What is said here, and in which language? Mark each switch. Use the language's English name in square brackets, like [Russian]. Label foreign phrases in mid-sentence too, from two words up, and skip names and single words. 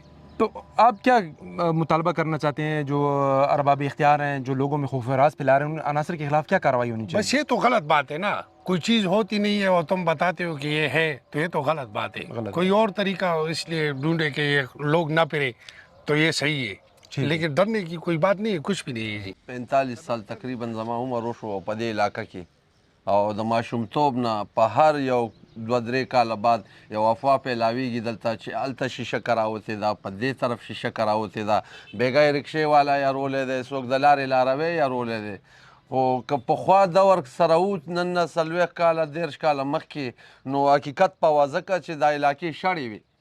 [Urdu] تو آپ کیا مطالبہ کرنا چاہتے ہیں جو ارباب اختیار ہیں، جو لوگوں میں خوف راج پھیلا رہے ہیں، ان عناصر کے خلاف کیا کارروائی ہونی چاہیے? بس یہ تو غلط بات ہے نا، کوئی چیز ہوتی نہیں ہے اور تم بتاتے ہو کہ یہ ہے، تو یہ تو غلط بات ہے. गलत کوئی اور طریقہ اس لیے ڈھونڈے کہ یہ لوگ نہ پھرے تو یہ صحیح ہے، لیکن ڈرنے کی کوئی بات نہیں ہے، کچھ بھی نہیں ہے جی. 45 سال تقریباً [Pashto] زما عمر وشو په دې علاقه کې، او د ماشومتوب نه په هر یو 2-3 کاله بعد یو افوا پیلاویږي دلته چې هلته شیشه کراوتې ده، په دې طرف شیشه کراوتې ده، بیګای رکشې والا یارولی دی، څوک د لارې لاروی یارولی دی. خو که پخوا دور سره و نن نه 40 کاله 30 کاله مخکې، نو حقیقت په واضح که چې دا علاقې شړې وي.